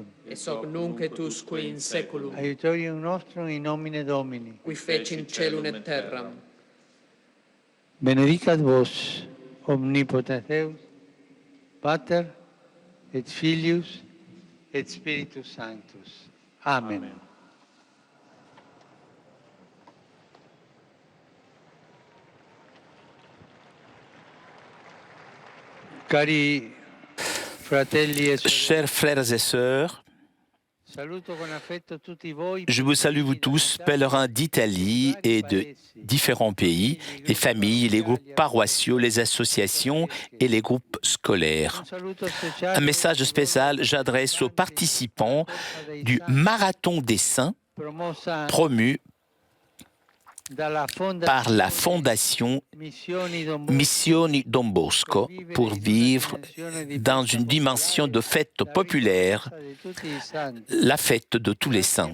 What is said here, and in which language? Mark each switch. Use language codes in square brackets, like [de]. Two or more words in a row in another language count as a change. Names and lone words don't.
[la] Et hoc nunc et usque in saeculum, Aiutorium nostrum in nomine Domini. qui fecit caelum et terram. Benedicat vos, omnipotens Deus, Pater et Filius et Spiritus Sanctus. Amen. [it] Cari fratelli e sorelle, [fr] Chers frères et sœurs, [it] saluto con affetto tutti voi. [fr] je vous salue vous tous, pèlerins d'Italie et de différents pays, les familles, les groupes paroissiaux, les associations et les groupes scolaires. Un message spécial j'adresse aux participants du Marathon des Saints, promu par la fondation Missioni Don Bosco pour vivre dans une dimension de fête populaire, la fête de tous les saints.